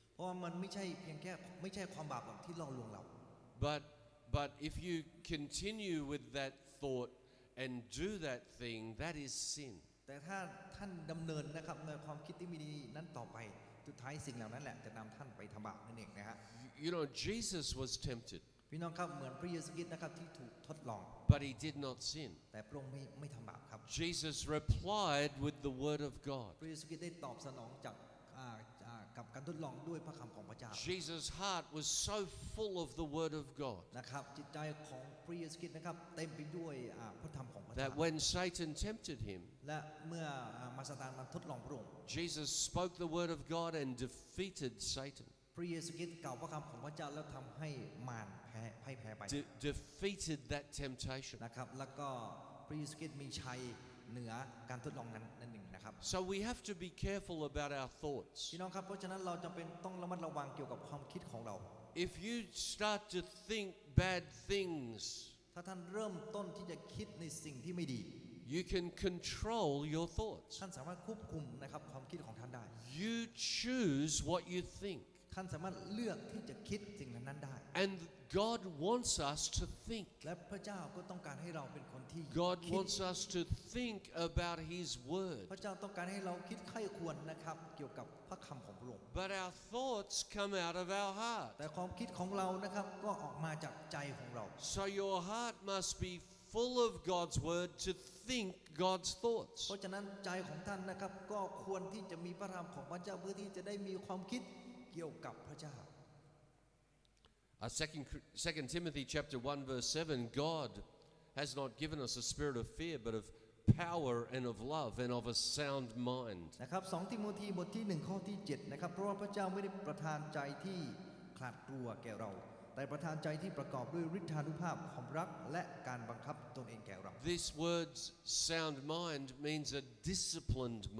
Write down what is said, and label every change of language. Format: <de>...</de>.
<th>เพราะว่ามันไม่ใช่เพียงแค่ไม่ใช่ความบาปหรอกที่ล่อลวงเรา</th> <en>But if you continue with that thought and do that thing, that is sin.</en> <th>แต่ถ้าท่านดำเนินนะครับในความคิดที่ไม่ดีนั้นต่อไปสุดท้ายสิ่งเหล่านั้นแหละจะนำท่านไปทำบาปนั่นเองนะฮะ</th> <en>Jesus was tempted,</en> <th>พี่น้องครับเหมือนพระเยซูคริสต์นะครับที่ถูกทดลอง</th> <en>but he did not sin.</en> <th>แต่พระองค์ไม่ทำบาปครับ</th> <en>Jesus replied with the word of God.</en> <th>พระเยซูคริสต์ได้ตอบสนองกับการทดลองด้วยพระคำของพระเจ้า</th> <en>Jesus' heart was so full of the word of God</en> <th>นะครับจิตใจของพระเยซูคริสต์นะครับเต็มไปด้วยพระธรรมของพระเจ้า</th> <en>that when Satan tempted him,</en> <th>และเมื่อมารซาตานมาทดลองพระองค์</th> <en>Jesus spoke the word of God and defeated Satan.</en> <th>พระเยซูคริสต์กล่าวพระคำของพระเจ้าแล้วทำให้มารพ่ายแพ้ไป</th> <en>Defeated that temptation.</en> <th>นะครับแล้วก็พระเยซูคริสต์มีชัยเหนือการทดลองนั้นนั่นเองนะครับ</th> <en>So we have to be careful about our thoughts.</en> <th>พี่น้องครับเพราะฉะนั้นเราจำเป็นต้องระมัดระวังเกี่ยวกับความคิดของเรา</th> <en>If you start to think bad things,</en> <th>ถ้าท่านเริ่มต้นที่จะคิดในสิ่งที่ไม่ดี</th> <en>you can control your thoughts.</en> <th>ท่านสามารถควบคุมนะครับความคิดของท่านได้</th> <en>You choose what you think.</en> <th>ท่ ท่านสามารถเลือกที่จะคิดสิ่งนั้นได้</th> <en>And God wants us to think.</en> <th>และพระเจ้าก็ต้องการให้เราเป็นคนที่</th> <en>God</en> <th>คิด</th> <en>wants us to think about His Word.</en> <th>พระเจ้าต้องการให้เราคิดใคร่ควรนะครับเกี่ยวกับพระคำของพระองค์</th> <en>But our thoughts come out of our heart.</en> <th>แต่ความคิดของเรานะครับก็ออกมาจากใจของเรา</th> <en>So your heart must be full of God's Word to think God's thoughts.</en> <th>เพราะฉะนั้นใจของท่านนะครับก็ควรที่จะมีพระธรรมของพระเจ้าเพื่อที่จะได้มีความคิดเกี่ยวกับพระเจ้า</th> <en>2 Timothy chapter 1 verse 7, God has not given us a spirit of fear, but of power and of love and of a sound mind.</en> <th>นะครับ2 ทิโมธีบทที่1ข้อที่7นะครับเพราะว่าพระเจ้าไม่ได้ประทานใจที่ขลาดกลัวแก่เราแต่ประทานใจที่ประกอบด้วยฤทธานุภาพความรักและการบังคับตนเองแก่เรา</th> <en>This word's sound mind means a disciplined</en>